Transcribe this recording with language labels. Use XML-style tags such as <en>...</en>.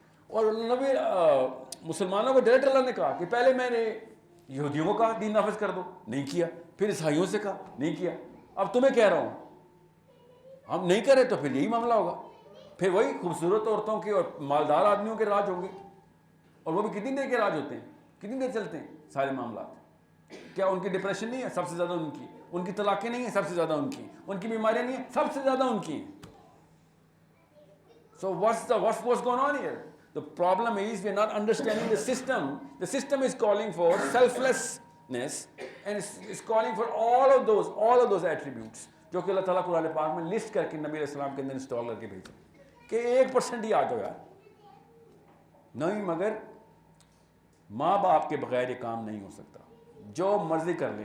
<ur>اور نبی مسلمانوں کو ڈائریکٹ اللہ نے کہا کہ پہلے میں نے یہودیوں کو کہا دین نافذ کر دو, نہیں کیا, پھر عیسائیوں سے کہا نہیں کیا, اب تمہیں کہہ رہا ہوں ہم نہیں کرے تو پھر یہی معاملہ ہوگا, پھر وہی خوبصورت عورتوں کے اور مالدار آدمیوں کے راج ہوں گے, اور وہ بھی کتنی دیر کے راج ہوتے ہیں, کتنی دیر چلتے ہیں سارے معاملات. کیا ان کی ڈپریشن نہیں ہے سب سے زیادہ ان کی طلاقیں نہیں ہیں سب سے زیادہ ان کی بیماریاں نہیں ہیں سب سے زیادہ ان کی ہیں.</ur> <en>So what's going on here? The problem is we are not understanding the system. The system is calling for selflessness and it's calling for all of those attributes</en> <ur>جو کہ اللہ تعالیٰ قرآن پاک میں لسٹ کر کے نبی علیہ السلام کے اندر انسٹال کر کے بھیجے کہ 1% ہی آ جاؤ یار. نہیں, مگر ماں باپ کے بغیر یہ کام نہیں ہو سکتا, جو مرضی کر لے.</ur>